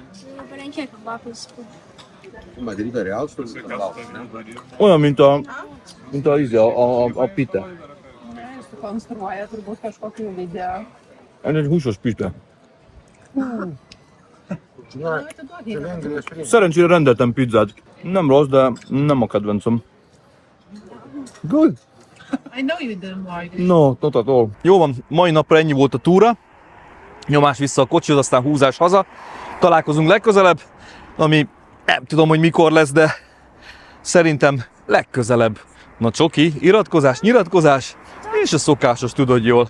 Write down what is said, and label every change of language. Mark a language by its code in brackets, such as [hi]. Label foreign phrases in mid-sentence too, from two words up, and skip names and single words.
[hu] Olyan, mint a pite. Ez egy húsos pite. Szerencsére rendeltem pizzát. Nem rossz, de nem a kedvencem. [en] Good. I know you didn't like it. No, not at all. [hu] Jó van, mai napra ennyi volt a túra. Nyomás vissza a kocsihoz, aztán húzás haza. Találkozunk legközelebb, ami nem tudom, hogy mikor lesz, de szerintem legközelebb. Na csoki, iratkozás, nyiratkozás, és a szokásos, tudod jól.